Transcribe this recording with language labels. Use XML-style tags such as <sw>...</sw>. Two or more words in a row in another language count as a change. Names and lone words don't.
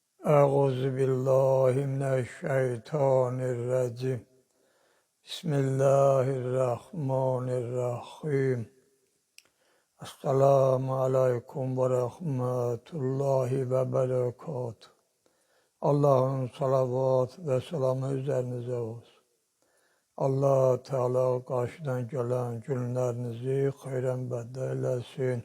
<ar>أعوذ بالله من الشيطان الرجيم بسم الله الرحمن الرحيم السلام عليكم ورحمة الله وبركاته.</ar> <tr>Allah'ın salavat ve selamı üzerinize olsun. Allah Teala karşıdan gelen günlerinizi hayrenbedde eylesin.</tr>